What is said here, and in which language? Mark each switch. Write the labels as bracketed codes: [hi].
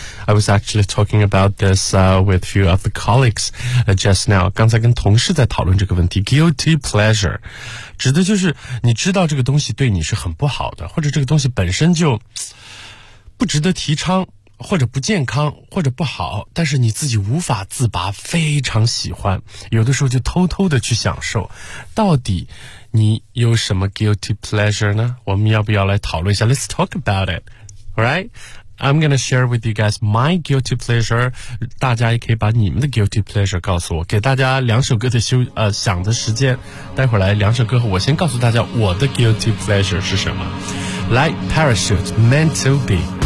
[en] I was actually talking about this with a few of the colleagues just now. [zh] 刚才跟同事在讨论这个问题 Guilty pleasure 指的就是你知道这个东西对你是很不好的，或者这个东西本身就不值得提倡，或者不健康，或者不好，但是你自己无法自拔，非常喜欢，有的时候就偷偷的去享受。到底你有什么 guilty pleasure 呢？我们要不要来讨论一下？ [en] Let's talk about it. Alright, I'm gonna share with you guys my guilty pleasure. [zh] 大家也可以把你们的 guilty pleasure 告诉我，给大家两首歌的想的时间。待会儿来两首歌后，我先告诉大家我的 guilty pleasure 是什么。来 Parachute, Meant to be.